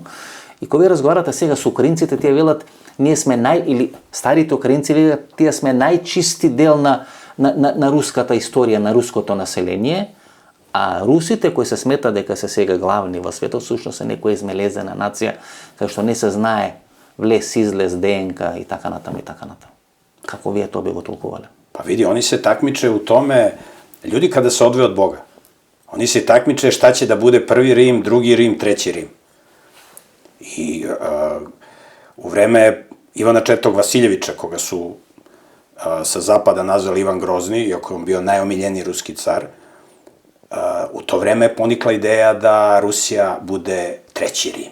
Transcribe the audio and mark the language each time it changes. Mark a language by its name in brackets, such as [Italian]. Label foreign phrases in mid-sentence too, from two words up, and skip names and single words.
[Macedonian] И кога ви разговарате сега со украинците, тие велат, ние сме или старите украинци велат, тие сме најчисти дел на руската историја, на руското население, а русите кои се смета дека се сега главни во светот, всушност е некоја измелезена нација, кај што не се знае влез, излез, ДНК и така натаму и така натаму. Како вие тоа би го толкувале? [Serbian] Pa vidi, oni se takmiče u tome, ljudi kada se odvoje od Boga, oni se takmiče šta će da bude prvi Rim, drugi Rim, treći Rim. I u vreme Ivana IV. Vasiljevića, koga su sa zapada nazvali Ivan Grozni, iako je on bio najomiljeniji ruski car, u to vreme je ponikla ideja da Rusija bude treći Rim.